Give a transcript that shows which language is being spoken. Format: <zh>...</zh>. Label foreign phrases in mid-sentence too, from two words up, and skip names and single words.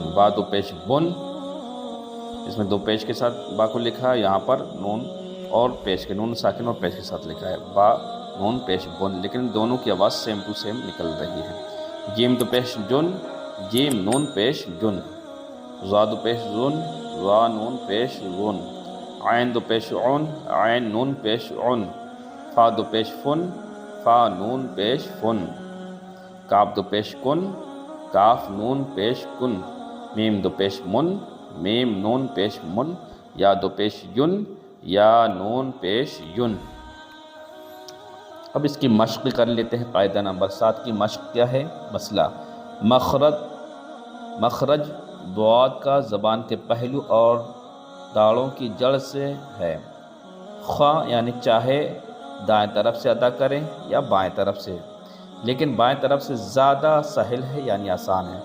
<ur>با 2 پیش بن، اس میں 2 پیش کے ساتھ با کو لکھا ہے، یہاں پر نون اور پیش کے، نون ساکن اور پیش کے ساتھ لکھا ہے با نون پیش بن، لیکن دونوں کی آواز</ur> <en>same to same</en> <ur>نکل رہی ہے۔ جیم 2 پیش جن، جیم نون پیش جن، زا 2 پیش زن، زا نون پیش زن، عین 2 پیش عن، عین نون پیش عن، فا 2 پیش فن، فا نون پیش فن، کاف 2 پیش کن، کاف نون پیش کن، میم 2 پیش من، میم نون پیش من، یا 2 پیش ین، یا نون پیش ین۔ اب اس کی مشق کر لیتے ہیں۔ قاعدہ نمبر 7 کی مشق کیا ہے؟ مسئلہ، مخرج ضاد کا زبان کے پہلو اور داڑوں کی جڑ سے ہے۔ خواہ یعنی چاہے دائیں طرف سے ادا کریں یا بائیں طرف سے، لیکن بائیں طرف سے زیادہ سہل ہے یعنی آسان ہے۔</ur>